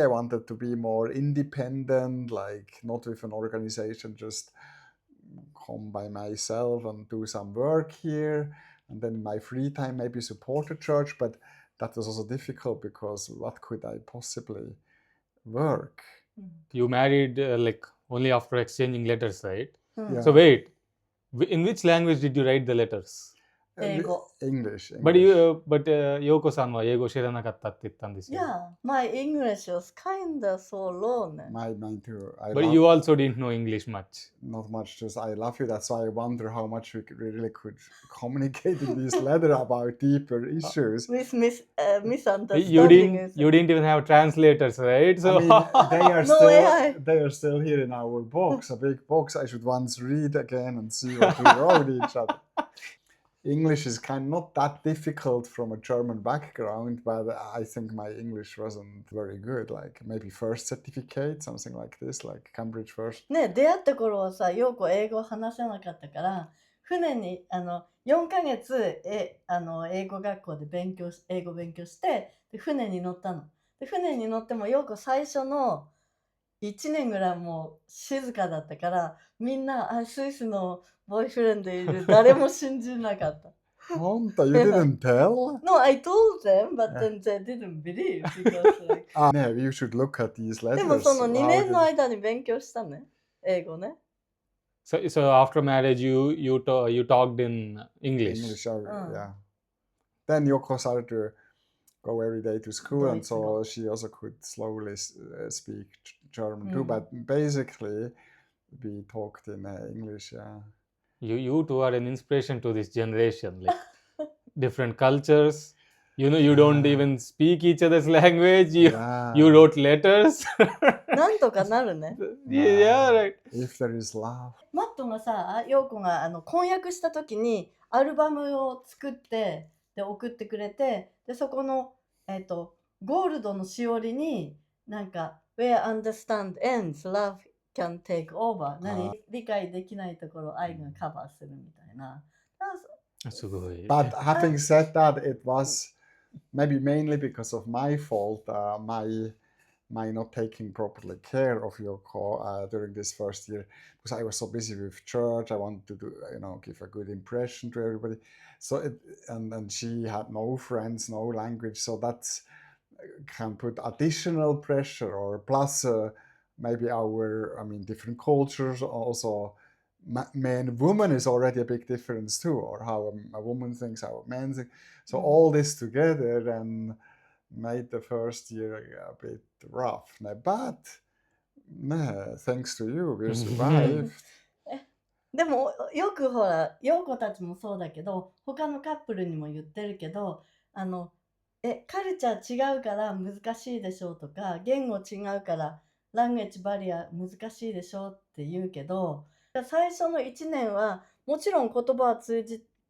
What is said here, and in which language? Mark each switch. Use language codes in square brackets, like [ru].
[en] I wanted to be more independent, like not with an organization, just come by myself and do some work here, and then in my free time maybe support a church. But that was also difficult, because what could I possibly work? You married only after exchanging letters, right? Yeah. So wait, in which language did you write the letters? [ja] 英語。 [en] English. [ja] But Yoko-san は英語知らなかったって言ったんですよ。 [en] Yeah, my English was kinda so low ね。 Mine too. But you also didn't know English much. Not much, just I love you. That's why I wonder how much we really could communicate in this letter about deeper issues. With You misunderstanding. you didn't even have translators, right? So I mean, No AI. they are still here in our box, a big box. I should once read again and see what we wrote each other. English is kind of not that difficult from a German background, but I think my English wasn't very good. Like maybe first certificate, something like this, like Cambridge first. [ja] ね、出会った頃はさ、陽子英語話せなかったから、船に4ヶ月英語学校で英語勉強して、で船に乗ったの。で船に乗っても陽子最初の1年ぐらいもう静かだったから、みんなスイスのボーイフレンドいる、誰も信じなかった。 [en] Honta, you didn't tell? No, I told them, but then they didn't believe because like... No, you should look at these letters. [ja] でもその2年の間に勉強したね、英語ね。 [en] So after marriage, you talked in English. English, yeah. Then Yoko started to go every day to school, and so she also could slowly speak German too. But basically, we talked in English. Yeah. You two are an inspiration to this generation. Like different cultures. You don't even speak each other's language. You wrote letters. [ja] なんとかなるね。 [en] Yeah, right. If there is love. [ja] マットがさ、陽子が婚約した時にアルバムを作ってで送ってくれて、でそこのゴールドのしおりになんか [en] Where understand ends, love can take over. [ja] 理解できないところ愛がカバーするみたいな。すごい。 [en] But having said that, it was maybe mainly because of my fault. my not taking properly care of Yoko during this first year, because I was so busy with church. I wanted to do, give a good impression to everybody. So and she had no friends, no language. So that's can put additional pressure, or plus maybe different cultures also. Man, woman is already a big difference too, or how a woman thinks, how a man thinks. So all this together and made the first year a bit rough. But thanks to you, we survived. [ja] でもよくほら陽子たちもそうだけど他のカップルにも言ってるけどカルチャー違うから難しいでしょうとか言語違うからランゲージバリア難しいでしょうって言うけど最初の1年はもちろん言葉は通じ